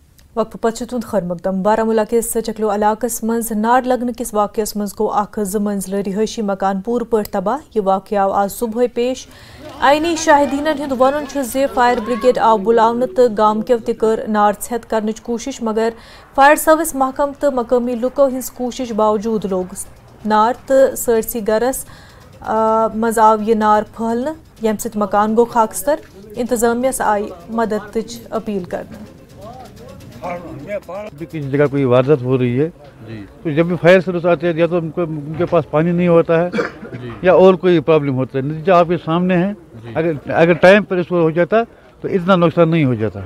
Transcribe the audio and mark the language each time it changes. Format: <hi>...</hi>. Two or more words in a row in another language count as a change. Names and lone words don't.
<ks>वक्त पचु तुंद खर मकदम बारामूला के चकलो इलाकस मज नार लगन किस वाकयस मज गो अख ज मंजिल रिहायशी मकान पूर पट तबाह। यह वाकय आव आज सुबह पेश। आईनी शाहिदीन हुंद वनुन छु जे</ks> <en>fire brigade</en> <ks>आव बुलावन तो गाम केव ते कर नार छत करने कोशिश, मगर</ks> <en>fire service</en> <ks>महकम तो मकामी लुको हिंस कोशिश बावजूद लोग नार तो सरसी गरस मज आव यह नार फहलन, यम सत मकान गो खाकस्तर। इंतजामिया आई मदद अपील करना।</ks> <hi>किसी जगह कोई वारदात हो रही है तो जब भी</hi> <en>fire service</en> <hi>आते हैं या तो उनके पास पानी नहीं होता है या और कोई प्रॉब्लम होता है, नतीजा आपके सामने है। अगर टाइम पर इसको हो जाता तो इतना नुकसान नहीं हो जाता।</hi>